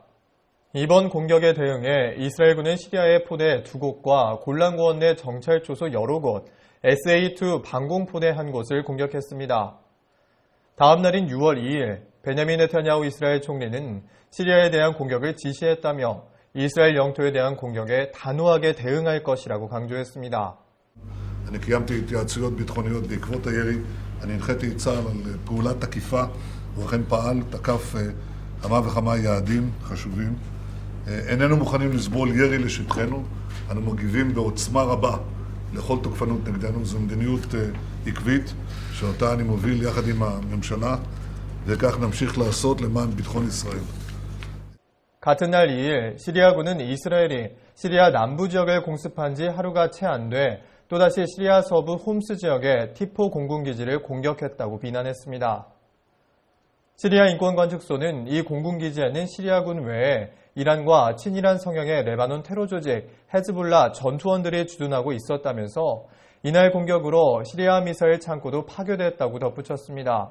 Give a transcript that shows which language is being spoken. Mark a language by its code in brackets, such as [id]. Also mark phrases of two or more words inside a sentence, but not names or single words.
[ko] 이번 공격에 대응해 이스라엘군은 시리아의 포대 2곳과 골란고원 내 정찰초소 여러 곳, SA-2 방공포대 1곳을 공격했습니다. 다음 날인 6월 2일 베냐민 네타냐후 이스라엘 총리는 시리아에 대한 공격을 지시했다며 이스라엘 영토에 대한 공격에 단호하게 대응할 것이라고 강조했습니다. [he] אני קיימתי התייעצויות ביטחוניות בעקבות הירי. אני הנחיתי את צה"ל על פעולת תקיפה. הוא אכן פעל, תקף כמה וכמה יעדים חשובים. איננו מוכנים לסבול ירי לשטחנו. אנו מגיבים בעוצמה רבה לכל תוקפנות נגדנו. זו מדיניות עקבית שאותה אני מוביל יחד עם הממשלה, וכך נמשיך לעשות למען ביטחון ישראל. [ko] 같은 날 2일 시리아군은 이스라엘이 시리아 남부 지역을 공습한 지 하루가 채 안 돼 또다시 시리아 서부 홈스 지역의 티포 공군기지를 공격했다고 비난했습니다. 시리아 인권관측소는 이 공군기지에는 시리아군 외에 이란과 친이란 성향의 레바논 테러 조직 헤즈볼라 전투원들이 주둔하고 있었다면서 이날 공격으로 시리아 미사일 창고도 파괴됐다고 덧붙였습니다.